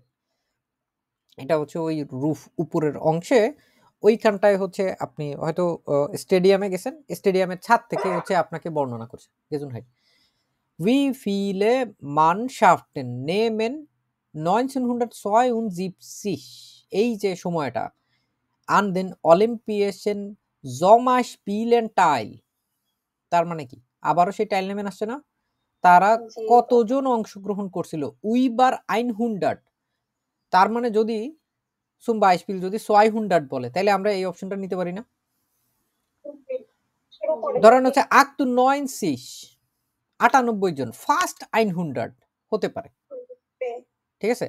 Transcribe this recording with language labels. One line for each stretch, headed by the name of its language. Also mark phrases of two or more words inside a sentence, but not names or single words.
Bangla: এটা হচ্ছে ওই রুফ, উপরের অংশে, ওইখানটায় হচ্ছে আপনি হয়তো স্টেডিয়ামে গেছেন, স্টেডিয়ামের ছাদ থেকে হচ্ছে আপনাকে বর্ণনা করছে গেজুনহাইট।
German: Wie viele Mannschaften nehmen 1972
Bangla: এই যে সময়টা
German: an den Olympischen Sommerspielen teil,
Bangla: তার মানে কি? আবারও সেই
German: teil nehmen
Bangla: আসছে না? তারা কতজন অংশগ্রহণ করছিল? উইবার 100, তার মানে যদি
German: zum Beispiel
Bangla: যদি 200 বলে, তাহলে আমরা এই অপশনটা নিতে পারি না? ধরেন হচ্ছে 98 জন, ফার্স্ট 100 হতে পারে, ঠিক আছে?